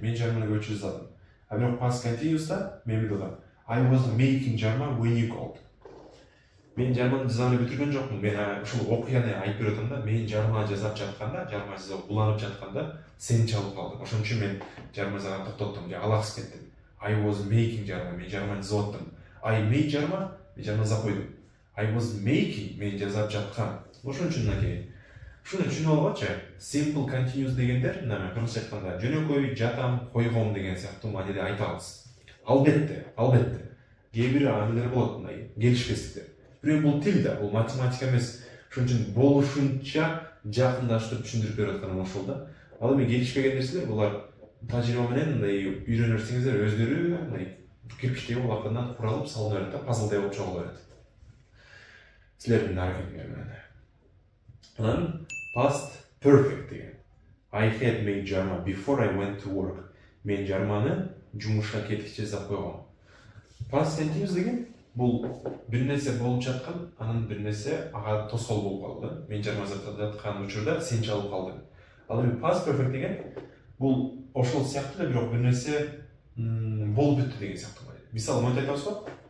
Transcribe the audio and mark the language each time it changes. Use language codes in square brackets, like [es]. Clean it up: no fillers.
[ky] Мен жарманы көчү жасадым. А бирок past continuous'та мен эмне дедим? [en] I was making жарма when you called. [ky] Мен жарманы жасап бүтүргөн жокмун. Мен ушул окуяны айтып берем да, мен жарма жасап жатканда, жарма жасап уланып жатканда сен чалып калдың. Ошон үчүн мен жарма жасап токтоттум, же алаксып кеттим. [en] I was making жарма, [ky] мен жарманы жасап аттым. [en] I made жарма, [ky] мен жарма жасап койдум. [en] I was making, [ky] мен жасап жаткан. Ошон үчүн мынакей. Ушуну түшүнүп алгачы, simple continuous дегендер, мына кыргызча айтканда, жөнөкөй жатам, койгом деген сыяктуу мааниде айтабыз. Албетте. Кээ бир амилдер болот мындай, келишпестиктер. Бирок бул тил да, бул математика эмес. Ошон үчүн болушунча жакындаштырып түшүндүрүп берип атканым ошол да. Ал эми келишпеген нерселер булар тажрыйба менен мындай үйрөнө берсеңиздер өздөрү мындай кирпичтеги улакандан куралып салына берет да, пазлдай болуп чогула берет. Силердин аракетиңер менен. Анан past perfect деген. [en] I had made жарма before I went to work. [ky] Мен жарманы жумушка кеткиче жасап койгом. Past continuous деген бул бир нерсе болуп жаткан, анан бир нерсе ага тоскоол болуп калды. Мен жарма жасап жаткан учурда сен чалып калдың. Ал эми past perfect деген бул ошол сыяктуу эле, бирок бир нерсе болуп бүттү деген сыяктуу. Мисалы, монтип айтабыз го.